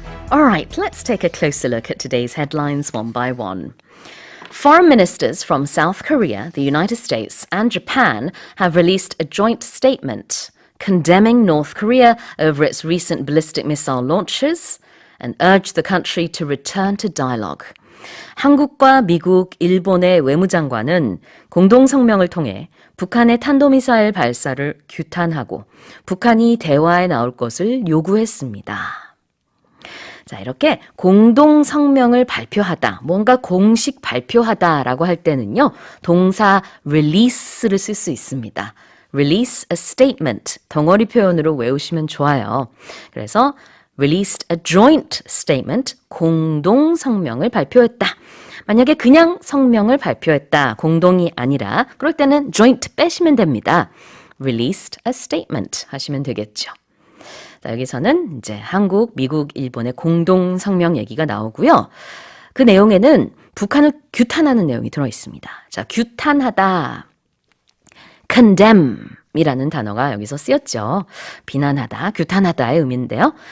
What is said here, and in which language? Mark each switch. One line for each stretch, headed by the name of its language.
English: All right, let's take a closer look at today's headlines one by one. Foreign ministers from South Korea, the United States, and Japan have released a joint statement condemning North Korea over its recent ballistic missile launches and urged the country to return to dialogue.
Korean: 한국과 미국, 일본의 외무장관은 공동 성명을 통해 북한의 탄도미사일 발사를 규탄하고 북한이 대화에 나올 것을 요구했습니다. 자, 이렇게 공동 성명을 발표하다, 뭔가 공식 발표하다라고 할 때는요, 동사 release를 쓸 수 있습니다.
English: Release a statement,
Korean: 덩어리 표현으로 외우시면 좋아요. 그래서
English: released a joint statement,
Korean: 공동 성명을 발표했다. 만약에 그냥 성명을 발표했다, 공동이 아니라 그럴 때는 joint 빼시면 됩니다.
English: Released a statement
Korean: 하시면 되겠죠. 자, 여기서는 이제 한국, 미국, 일본의 공동 성명 얘기가 나오고요. 그 내용에는 북한을 규탄하는 내용이 들어 있습니다. 자, 규탄하다, condemn 이라는 단어가 여기서 쓰였죠. 비난하다, 규탄하다의 의미인데요.